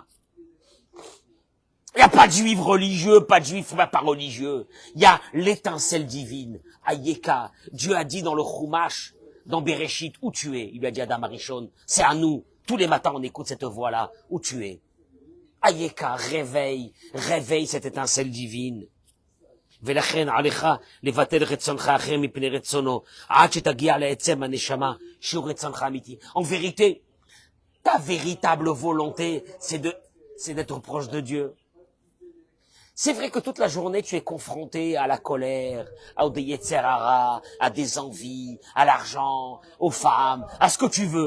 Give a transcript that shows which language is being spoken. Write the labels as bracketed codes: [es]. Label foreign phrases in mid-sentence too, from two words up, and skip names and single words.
[fr] Il n'y a pas de juif religieux, pas de juif pas religieux. Il y a l'étincelle divine. Ayeka. Dieu a dit dans le Chumash, dans Bereshit, où tu es. Il lui a dit à [he] אדם הראשון, [fr] c'est à nous. Tous les matins, on écoute cette voix-là. Où tu es. Ayeka, réveille cette étincelle divine. [he] ולכן עליך לבטל רצונך אחר מפני רצונו, עד שתגיע לעצם הנשמה, שהוא רצונך אמיתי. [fr] En vérité, ta véritable volonté, c'est d'être proche de Dieu. C'est vrai que toute la journée, tu es confronté à la colère, à des [he] יצר הרע, [fr] à des envies, à l'argent, aux femmes, à ce que tu veux.